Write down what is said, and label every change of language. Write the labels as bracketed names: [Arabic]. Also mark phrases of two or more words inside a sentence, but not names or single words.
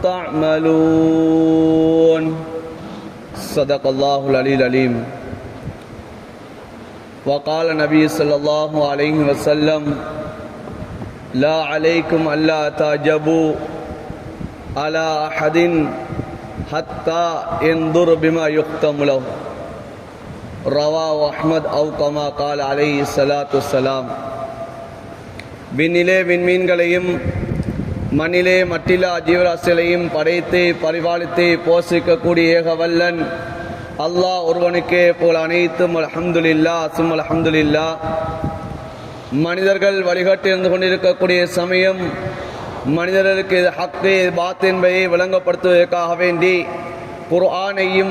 [Arabic] تعملون صدق الله العلي العليم وقال النبي صلى الله عليه وسلم لا عليكم ألا تعجبوا على أحد حتى ينظر بما يختم له رواه أحمد أو كما قال عليه الصلاة والسلام. [Tamil] விண்ணிலே விண்மீன்களையும் மண்ணிலே மட்டில்லா ஜீவராசிகளையும் படைத்து பரிபாலித்து போஷிக்கக்கூடிய ஏகவல்லன் அல்லாஹ் ஒருவனுக்கே போல் அனைத்தும் அல்ஹம்துலில்லாஹ் சும் அல்ஹம்துலில்லாஹ். மனிதர்கள் வழிகாட்டி இருந்து கொண்டிருக்கக்கூடிய சமயம் மனிதர்களுக்கு ஹக்கு பாத் என்பதை விளங்கப்படுத்துவதற்காக வேண்டி குர்ஆனையும்